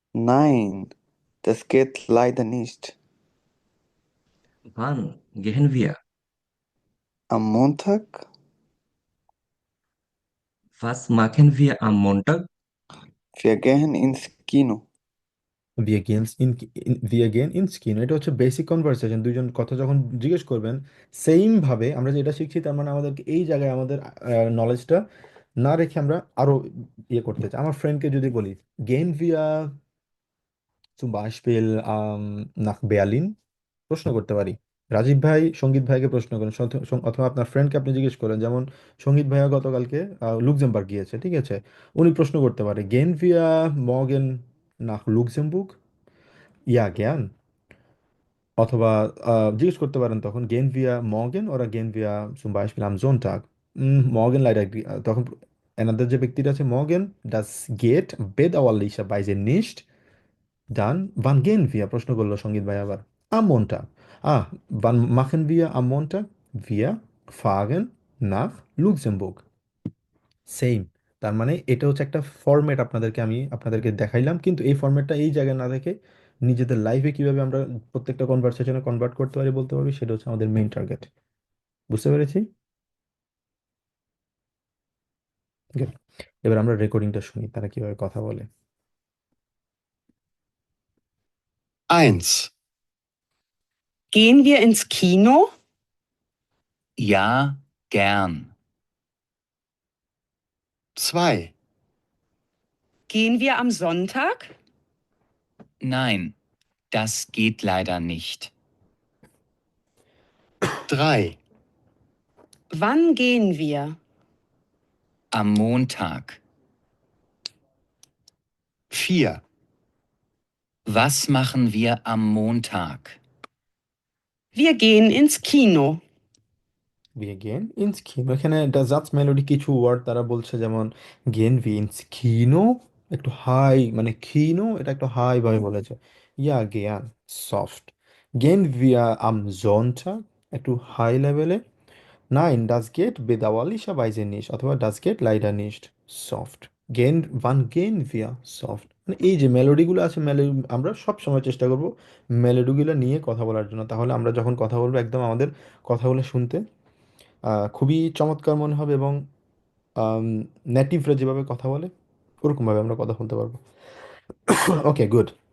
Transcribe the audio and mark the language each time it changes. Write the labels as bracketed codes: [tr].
[de] nein, das geht leider nicht. Wann gehen wir? Am Montag? Was machen wir am Montag? Wir gehen ins Kino. wir gehen ins Kino, [bn] এটা হচ্ছে basic conversation, দুইজন কথা যখন জিজ্ঞেস করবেন same ভাবে আমরা যেটা শিখছি, তার মানে আমাদেরকে এই জায়গায় আমাদের নলেজটা না রেখে আমরা আরো ইয়ে করতে চাই। আমার ফ্রেন্ডকে যদি বলি [de] gehen wir zum Beispiel nach Berlin, [bn] প্রশ্ন করতে পারি। রাজীব ভাই সঙ্গীত ভাইকে প্রশ্ন করেন, অথবা আপনার ফ্রেন্ডকে আপনি জিজ্ঞেস করেন, যেমন সঙ্গীত ভাইয়া গতকালকে লুক্সেমবার্গ গিয়েছে, ঠিক আছে, উনি প্রশ্ন করতে পারে [de] gehen wir morgen nach Luxemburg? Ja, gern. [bn] অথবা জিজ্ঞেস করতে পারেন তখন [de] gehen wir morgen oder gehen wir zum Beispiel am Sonntag? Morgen leider, [bn] তখন এনাদের যে ব্যক্তিটা আছে [de] morgen, das geht bedauerlicherweise nicht. Dann, wann gehen wir? [bn] প্রশ্ন করলো সঙ্গীত ভাই আবার। [de] Am Montag. Wann machen wir am Montag? Wir fahren nach Luxemburg. [bn] Same. তার মানে এটা হচ্ছে একটা ফরম্যাট, আপনাদেরকে দেখাইলাম, কিন্তু এই ফরম্যাটটা এই জায়গায় না রেখে নিজেদের লাইফে কিভাবে আমরা প্রত্যেকটা কনভারসেশনে কনভার্ট করতে পারি, বলতে পারবি, সেটা হচ্ছে আমাদের মেইন টার্গেট। বুঝতে পেরেছি? [en] Good. [bn] এবার আমরা রেকর্ডিংটা শুনি, তারা কিভাবে কথা বলে। [de] 1. Gehen wir ins Kino? Ja, gern. 2. Gehen wir am Sonntag? Nein, das geht leider nicht. 3. Wann gehen wir? Am Montag. 4. Was machen wir am Montag? Wir gehen ins Kino. Wir gehen ins Kino, [bn] এখানে জাজ melody কিছু word তারা বলছে, যেমন [de] gehen wir ins Kino, [bn] একটু high, মানে কিনো এটা একটু হাই ভাবে বলেছে। [de] Ja, gern, সফট। gehen wir am Sonntag, [bn] একটু হাই লেভেলে। [de] Nein, das geht bedauerlicherweise nicht, অথবা das geht leider nicht, সফট। wann gehen wir, সফট। [bn] মানে এই যে মেলোডিগুলো আছে, মেলোডি আমরা সব সময় চেষ্টা করব মেলোডিগুলো নিয়ে কথা বলার জন্য, তাহলে আমরা যখন কথা বলবো একদম আমাদের কথাগুলো শুনতে খুবই চমৎকার মনে হবে, এবং নেটিভরা যেভাবে কথা বলে ওরকমভাবে আমরা কথা বলতে পারবো। ওকে, গুড।